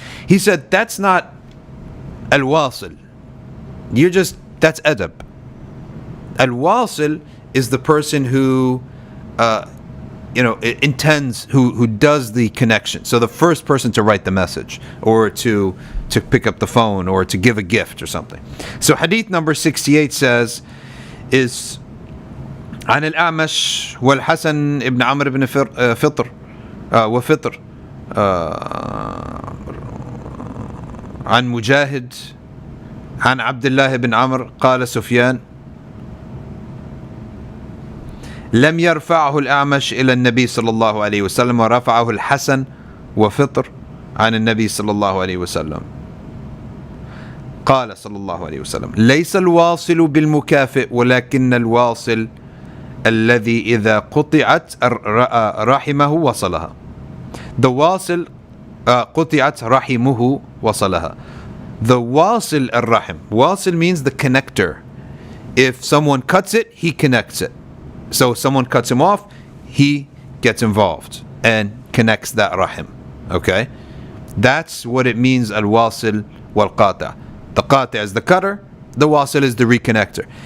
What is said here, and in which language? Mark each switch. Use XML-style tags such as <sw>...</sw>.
<en>He said that's not al-wasil. That's adab. Al-wasil is the person who, intends, who does the connection. So the first person to write the message, or to pick up the phone, or to give a gift or something. So hadith number 68 says, is</en> <ar>عن الأعمش والحسن ابن عمرو بن فطر وفطر عن مجاهد عن عبد الله بن عمرو قال سفيان لم يرفعه الأعمش إلى النبي صلى الله عليه وسلم ورفعه الحسن وفطر عن النبي صلى الله عليه وسلم قال صلى الله عليه وسلم ليس الواصل بالمكافئ ولكن الواصل الذي إذا قطعت رحمه وصلها. The واصل قطعت رحمه وصلها. The واصل الرحم.</ar> <en>واصل means the connector. If someone cuts it, he connects it. So if someone cuts him off, he gets involved and connects that rahim. Okay? That's what it means, al-wasil wal-qata'. The qata' is the cutter, the wasil is the reconnector.</en>